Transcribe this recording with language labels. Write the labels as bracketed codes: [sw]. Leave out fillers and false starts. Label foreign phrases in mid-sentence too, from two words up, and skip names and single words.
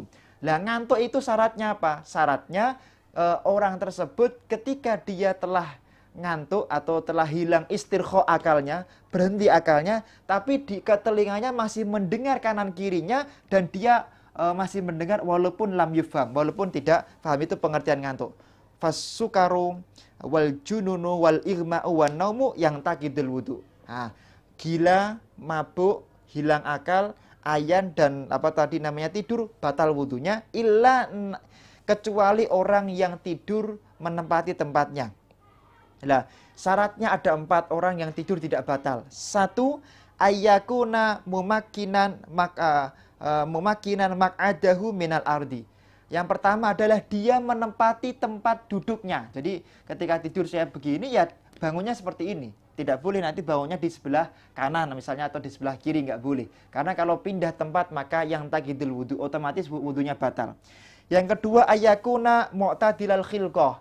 [id] Nah, ngantuk itu syaratnya apa? Syaratnya orang tersebut ketika dia telah ngantuk atau telah hilang istirkha akalnya, berhenti akalnya, tapi di telinganya masih mendengar kanan kirinya dan dia masih mendengar walaupun [ar] لم يفهم, [id] walaupun tidak paham. Itu pengertian ngantuk. [ar] فالسكر والجنون والإغماء والنوم yang ناقض الوضوء. [id] Nah, gila, mabuk, hilang akal, ayan dan apa tadi namanya tidur batal wudunya, kecuali orang yang tidur menempati tempatnya. Nah, syaratnya ada 4 orang yang tidur tidak batal. [ar] 1, أن يكون ممكنا مقعده من الأرض. [id] Yang pertama adalah dia menempati tempat duduknya. Jadi ketika tidur saya begini ya bangunnya seperti ini. Tidak boleh nanti bangunnya di sebelah kanan misalnya atau di sebelah kiri, nggak boleh. Karena kalau pindah tempat maka yang [ar] ناقض الوضوء, [id] otomatis wudunya batal. Yang kedua [ar] أن يكون معتدل الخلقة.